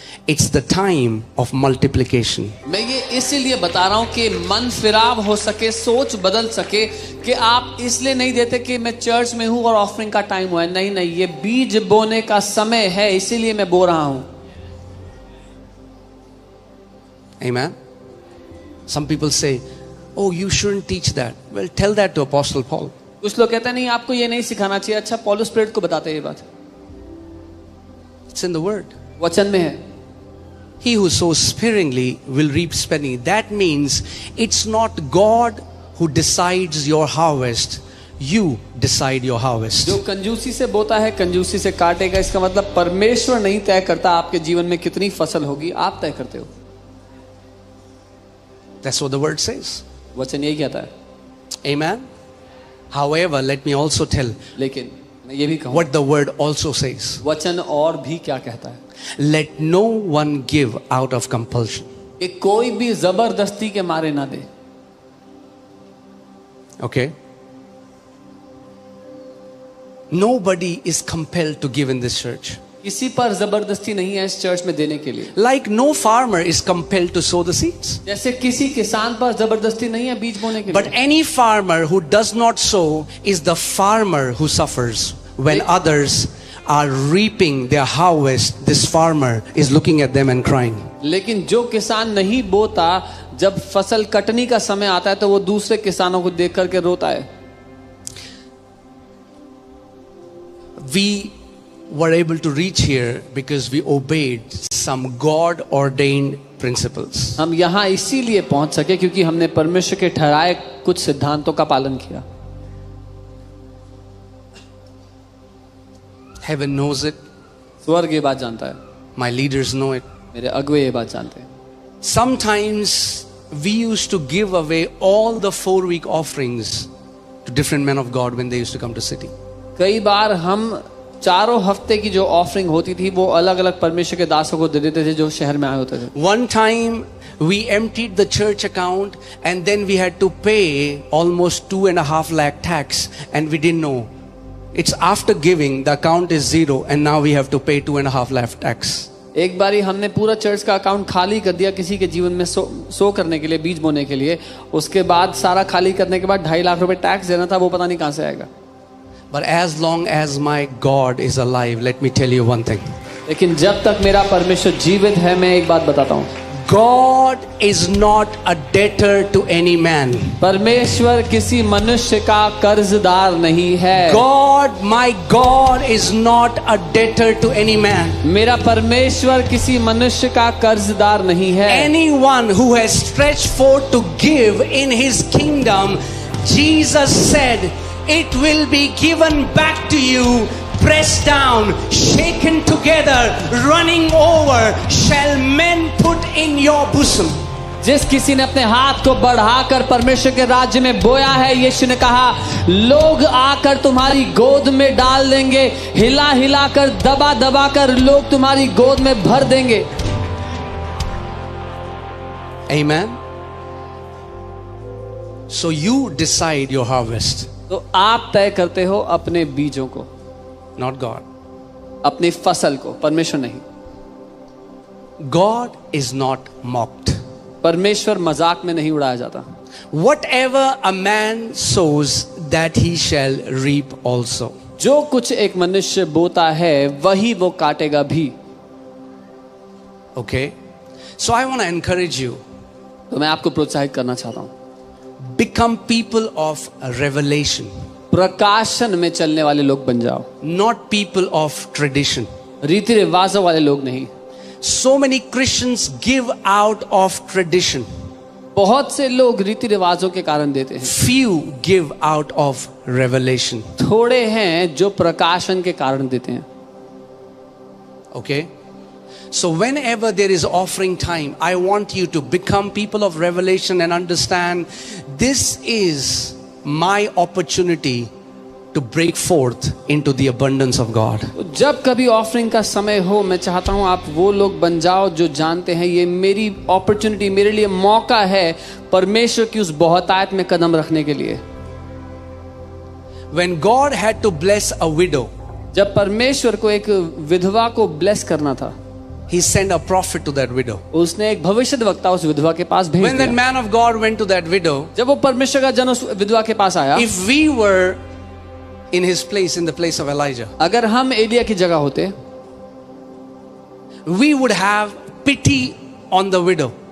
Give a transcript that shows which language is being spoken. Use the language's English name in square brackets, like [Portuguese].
[English] It's the time of multiplication. [Hindi] मैं ये इसीलिए बता रहा हूं कि मन फिराव हो सके, सोच बदल सके, कि आप इसलिए नहीं देते कि मैं चर्च में हूं और ऑफरिंग का टाइम हुआ है. नहीं नहीं, ये बीज बोने का समय है, इसीलिए मैं बो रहा हूं. [English] Amen. Some people say, oh, you shouldn't teach that. Well, tell that to Apostle Paul. [Hindi] कुछ लोग कहते हैं नहीं, आपको ये नहीं सिखाना चाहिए. अच्छा, पौलुस प्रेरित को बताते हैं ये बात. [English] It's in the word. [Hindi] वचन में है. [English] He who sows sparingly will reap sparingly. That means it's not God who decides your harvest. You decide your harvest. [Hindi] जो कंजूसी से बोता है कंजूसी से काटेगा. इसका मतलब परमेश्वर नहीं तय करता आपके जीवन में कितनी फसल होगी, आप तय करते हो. [English] That's what the word says. [Hindi] वचन यही कहता है. [English] Amen. However, let me also tell [Hindi] लेकिन मैं ये भी कहूँ, [English] what the word also says. [Hindi] वचन और भी क्या कहता है. [English] Let no one give out of compulsion. [Hindi] कि कोई भी जबरदस्ती के मारे ना दे. [English] Okay? Nobody is compelled to give in this church. [Hindi] किसी पर जबरदस्ती नहीं है इस चर्च में देने के लिए. [English] Like no farmer is compelled to sow the seeds. [Hindi] जैसे किसी किसान पर जबरदस्ती नहीं है बीज बोने के लिए. [English] But any farmer who does not sow is the farmer who suffers. When others are reaping their harvest, this farmer is looking at them and crying. [Hindi] लेकिन जो किसान नहीं बोता, जब फसल कटने का समय आता है तो वो दूसरे किसानों को देख करके रोता है. [English] We were able to reach here because we obeyed some God ordained principles. [Hindi] हम यहाँ इसीलिए पहुंच सके क्योंकि हमने परमेश्वर के ठहराए कुछ सिद्धांतों का पालन किया. [English] Heaven knows it. [Hindi] स्वर्ग ये बात जानता है. [English] My leaders know it. [Hindi] मेरे अगुवे ये बात जानते हैं. [English] Sometimes we used to give away all the 4-week offerings to different men of God when they used to come to city. [Hindi] कई बार हम चारों हफ्ते की जो ऑफरिंग होती थी वो अलग अलग परमेश्वर के दासों को दे देते थे जो शहर में आए होते थे. [English] One time we emptied the church account and then we had to pay almost 2.5 lakh tax and we didn't know. It's after giving the account is zero and now we have to pay 2.5 lakh tax. [Hindi] एक बारी हमने पूरा church का account खाली कर दिया किसी के जीवन में सो करने के लिए, बीज बोने के लिए. उसके बाद सारा खाली करने के बाद 2.5 लाख रुपए टैक्स देना था, वो पता नहीं कहां से आएगा. [English] But as long as my God is alive, let me tell you one thing. [Hindi] लेकिन जब तक मेरा परमेश्वर जीवित है, मैं एक बात बताता हूँ. [English] God is not a debtor to any man. [Hindi] परमेश्वर किसी मनुष्य का कर्जदार नहीं है. [English] God, my God is not a debtor to any man. [Hindi] मेरा परमेश्वर किसी मनुष्य का कर्जदार नहीं है. [English] Anyone who has stretched forth to give in his kingdom, Jesus said, it will be given back to you, pressed down, shaken together, running over, shall men put in your bosom. [Hindi] जिस किसी ने अपने हाथ को बढ़ाकर परमेश्वर के राज्य में बोया है, यीशु ने कहा, लोग आकर तुम्हारी गोद में डाल देंगे, हिला हिला कर, दबा दबा कर लोग तुम्हारी गोद में भर देंगे. [English] Amen. So you decide your harvest. [Hindi] तो आप तय करते हो अपने बीजों को, [English] not God. [Hindi] अपनी फसल को, परमेश्वर नहीं. [English] God is not mocked. [Hindi] परमेश्वर मजाक में नहीं उड़ाया जाता. [English] Whatever a man sows, that he shall reap also. [Hindi] जो कुछ एक मनुष्य बोता है वही वो काटेगा भी. [English] Okay, so I want to encourage you. [Hindi] तो मैं आपको प्रोत्साहित करना चाहता हूँ. [English] Become people of revelation. [Hindi] प्रकाशन में चलने वाले लोग बन जाओ. [English] Not people of tradition. [Hindi] रीति रिवाजों वाले लोग नहीं. [English] So many Christians give out of tradition. [Hindi] बहुत से लोग रीति रिवाजों के कारण देते हैं, [English] Few give out of revelation. [Hindi] थोड़े हैं जो प्रकाशन के कारण देते हैं. [English] Okay? So whenever there is offering time, I want you to become people of revelation and understand this is my opportunity to break forth into the abundance of God. [Hindi] जब कभी ऑफरिंग का समय हो, मैं चाहता हूं आप वो लोग बन जाओ जो जानते हैं ये मेरी अपॉर्चुनिटी, मेरे लिए मौका है परमेश्वर की उस बहुतायत में कदम रखने के लिए. [English] When God had to bless a widow, [Hindi] जब परमेश्वर को एक विधवा को ब्लेस करना था, [English] He sent a prophet to that widow. [Hindi] उसने एक भविष्यद्वक्ता उस विधवा के पास भेज [English] When that [Hindi] दिया. [English] man of God went to that widow, [Hindi] जब वो परमेश्वर का जन उस विधवा के पास आया, [English] if we were in his place, in the place of Elijah, [Hindi] अगर हम एलिया की जगह होते, [English] we would have pity on the widow